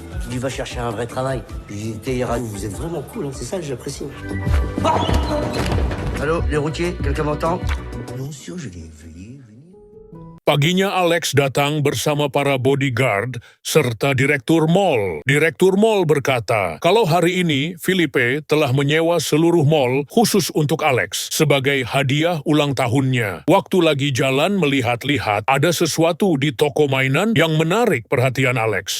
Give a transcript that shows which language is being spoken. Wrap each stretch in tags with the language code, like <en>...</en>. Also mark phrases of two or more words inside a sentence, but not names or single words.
<fr>dit va chercher un vrai travail. J'étais vous êtes vraiment cool, hein, c'est ça que j'apprécie. Allô, les routiers, quelqu'un m'entend? Non, sûr, je l'ai vu.</fr> <id>Paginya Alex datang bersama para bodyguard serta direktur mall. Direktur mall berkata, kalau hari ini Felipe telah menyewa seluruh mall khusus untuk Alex sebagai hadiah ulang tahunnya. Waktu lagi jalan melihat-lihat, ada sesuatu di toko mainan yang menarik perhatian Alex.</id>